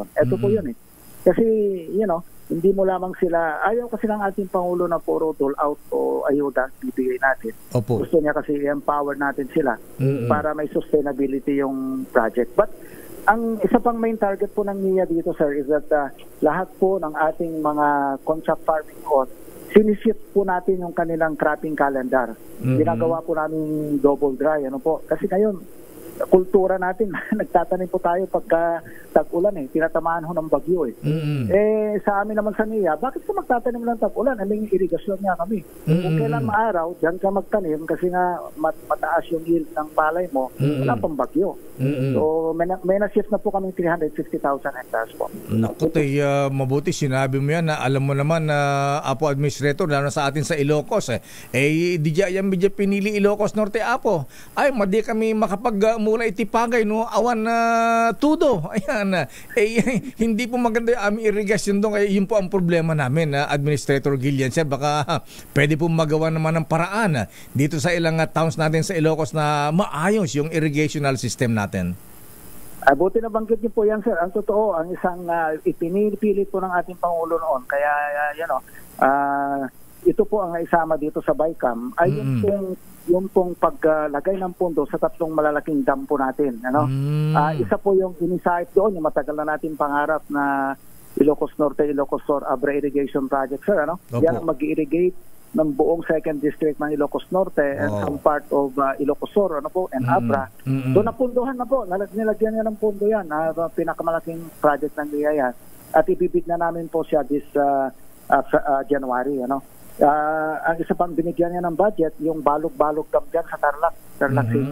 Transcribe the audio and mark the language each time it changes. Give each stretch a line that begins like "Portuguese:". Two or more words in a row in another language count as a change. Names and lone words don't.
Filipino: Ito po yun eh. Kasi, hindi mo lamang sila, ayaw kasi ng ating Pangulo na puro dole out o ayuda bibigay natin. Opo. Gusto niya kasi i-empower natin sila para may sustainability yung project. But, ang isa pang
English: main target
Filipino: po ng NIA dito, sir,
English: is that
Filipino: lahat po ng ating mga
English: contract farming
Filipino: sinishift po natin yung kanilang
English: cropping calendar.
Filipino: Ginagawa po namin
English: double dry,
Filipino: Kasi ngayon, kultura natin, nagtatanim po tayo pagka tag-ulan tinatamaan ho ng bagyo sa amin naman sa NIA, bakit ka magtatanim ng tag-ulan? May irigasyon nga kami. Kung kailan maaraw, dyan ka magtanim kasi nga mataas yung yield ng palay mo, wala pang bagyo. So may na-shift na po kami 350,000 hectares po. Naku, mabuti sinabi mo yan na alam mo naman na Administrator, lalo sa atin sa Ilocos di yan pinili Ilocos Norte ay
Iloko: madi kami mula itipagay awan na tudo.
Filipino: Ayan. Hindi po maganda yung aming irrigation doon. Yun po ang problema namin, Administrator Guillen, sir. Baka pwede po magawa naman ng paraan dito sa ilang towns natin sa Ilocos na maayos yung
English: irrigational system
Filipino: natin. Buti na banggit niyo po yan, sir. Ang totoo, ang isang ipinipilit po ng ating Pangulo noon, kaya ito po ang naisama dito sa BICAM, ay yung pong paglagay ng pondo sa tatlong malalaking dam po natin. Isa po yung inisahit doon, yung matagal na natin pangarap na Ilocos Norte, Ilocos Sur Abra Irrigation Project, sir. Yan ang mag-irrigate ng buong
English: second district
Filipino: ng Ilocos Norte
English: and some part of Ilocos Sur and Abra.
Filipino: So napunduhan na po, nilagyan niya ng pondo yan, pinakamalaking project ng NIA, at ibibig na namin po siya
English: this January.
Filipino: Ang isa pang binigyan niya ng budget, yung Balog-Balog Dam dyan sa Tarlac City.